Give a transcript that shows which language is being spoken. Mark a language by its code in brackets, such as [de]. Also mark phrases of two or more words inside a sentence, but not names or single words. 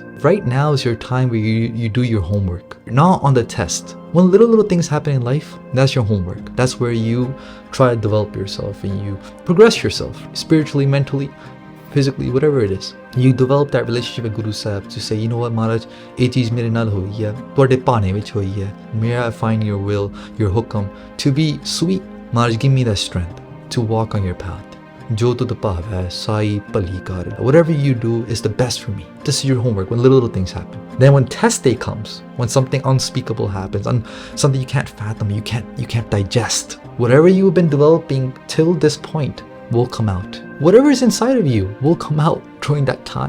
[en] Right now is your time where you do your homework, not on the test. When little things happen in life, that's your homework. That's where you try to develop yourself and you progress yourself spiritually, mentally, physically, whatever it is. You develop that relationship with Guru Sahib to say, you know what, Maharaj, [pa] ਇਹ ਚੀਜ਼ ਮੇਰੇ ਨਾਲ ਹੋਈ ਹੈ, ਤੁਹਾਡੇ ਭਾਣੇ ਵਿੱਚ ਹੋਈ ਹੈ. [en] May I find your will, your hukam to be sweet. Maharaj, give me that strength to walk on your path. [pa] ਜੋ ਤੁਧੁ ਭਾਵੈ ਸਾਈ ਭਲੀ ਕਾਰ. [en] Whatever you do is the best for me. This is your homework when little things happen. Then when test day comes, when something unspeakable happens, something you can't fathom, you can't digest, whatever you've been developing till this point will come out. Whatever is inside of you will come out during that time.